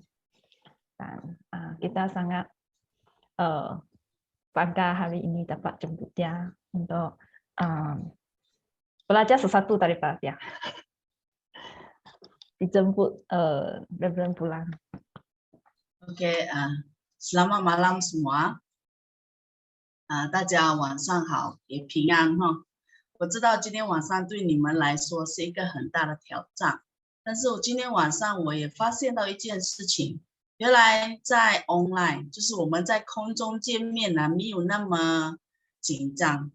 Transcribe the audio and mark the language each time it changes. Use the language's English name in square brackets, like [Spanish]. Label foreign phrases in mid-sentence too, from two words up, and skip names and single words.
[Malay] Dan kita sangat bangga hari ini dapat jemput dia untuk belajar sesuatu daripada dia. Dijemput Reverend Bulan. OK， selamat malam semua， [Chinese] 大家晚上好，也平安哈。我知道今天晚上对你们来说是一个很大的挑战，但是我今天晚上我也发现到一件事情，原来在 online 就是我们在空中见面呢，没有那么紧张。